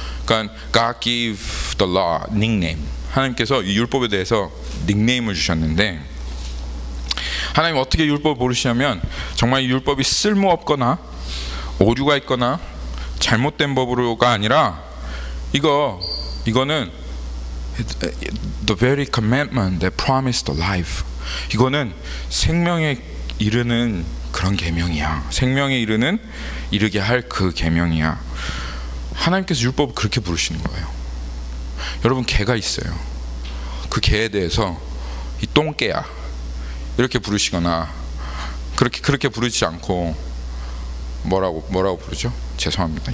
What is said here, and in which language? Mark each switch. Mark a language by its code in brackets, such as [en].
[ko] 그러니까 [en] God gave the law nickname. [ko] 하나님께서 이 율법에 대해서 닉네임을 주셨는데, 하나님 어떻게 율법을 부르시냐면 정말 율법이 쓸모없거나 오류가 있거나 잘못된 법으로가 아니라 이거는 [en] the very commandment that promised the life. [ko] 이거는 생명에 이르는 그런 계명이야. 생명에 이르게 할 그 계명이야. 하나님께서 율법을 그렇게 부르시는 거예요. 여러분, 개가 있어요. 그 개에 대해서 이 똥개야 이렇게 부르시거나 그렇게 부르지 않고 뭐라고 부르죠? 죄송합니다.